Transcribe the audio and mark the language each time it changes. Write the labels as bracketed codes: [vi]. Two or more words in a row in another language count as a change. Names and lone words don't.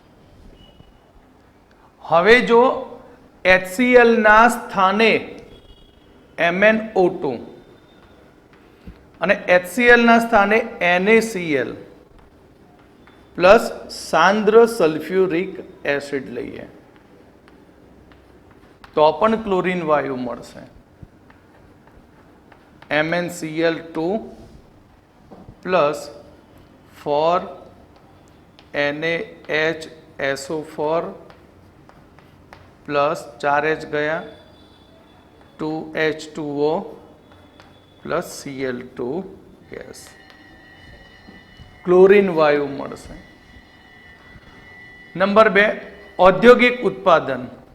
[gu] હવે જો HCl ના સ્થાને MnO2 અને HCl ના સ્થાને NaCl પ્લસ સાંદ્ર સલ્ફ્યુરિક એસિડ લઈએ તો પણ ક્લોરીન વાયુ મળશે. MnCl2 plus 4 NaHSO4 plus 4H ગયા 2H2O plus Cl2 ગેસ ક્લોરીન વાયુ મળશે. નંબર 2 ઔદ્યોગિક ઉત્પાદન.